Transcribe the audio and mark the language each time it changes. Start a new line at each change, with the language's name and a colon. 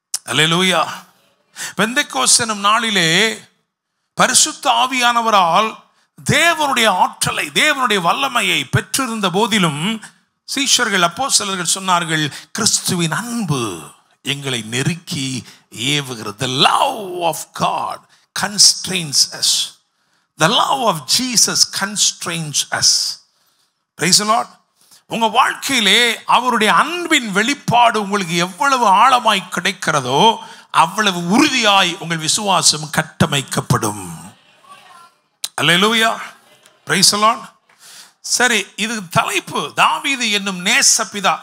Tamil: அல்லேலூயா. பெந்தெக்கோஸ்து எனும் நாளிலே பரிசுத்த ஆவியானவரால் தேவனுடைய ஆற்றலை, தேவனுடைய வல்லமையை பெற்றிருந்த போதிலும் சீஷர்கள், அப்போஸ்தலர்கள் சொன்னார்கள், கிறிஸ்துவின் அன்பு எங்களை நெருக்கி ஏவுகிறது.
English: The love of God constrains us. The love of Jesus constrains us. Praise the Lord.
Tamil: உங்க வாழ்க்கையிலே அவருடைய அன்பின் வெளிப்பாடு உங்களுக்கு எவ்வளவு ஆழமாய் கிடைக்கிறதோ அவ்வளவு உறுதியாய் உங்கள் விசுவாசம் கட்டமைக்கப்படும். அல்லேலூயா,
English: Praise the lord.
Tamil: சரி, இது தலைப்பு தாவீது என்னும் நேசபிதா.